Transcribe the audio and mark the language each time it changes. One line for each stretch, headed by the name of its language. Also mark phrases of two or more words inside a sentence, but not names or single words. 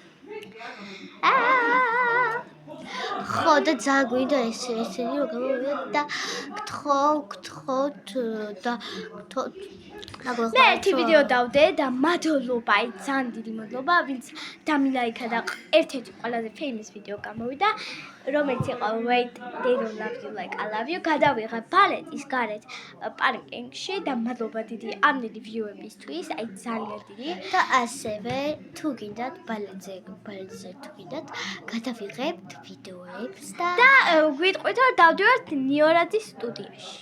Georgian: ხო და ძალიან გვინდა ესენი რომ გამოვიდეთ და გთხოვთ და მე ერთი ვიდეო დავდე და მადლობა, ძალიან დიდი მადლობა, ვინც დამილაიქა და ერთ-ერთი ყველაზე famous ვიდეო გამოვიდა, რომელიც იყო Wait, they don't love you like I love you. გადავიღე ბალეტის გარეთ პარკინგში და მადლობა დიდი ამნელი view-ებისთვის, აი ძალიან დიდი. და ასევე თუ გინდათ ბალეტზე თუ გინდათ გადავიღებთ ვიდეოებს და გვიტყვით რომ დავდივართ ნიორაძის სტუდიაში.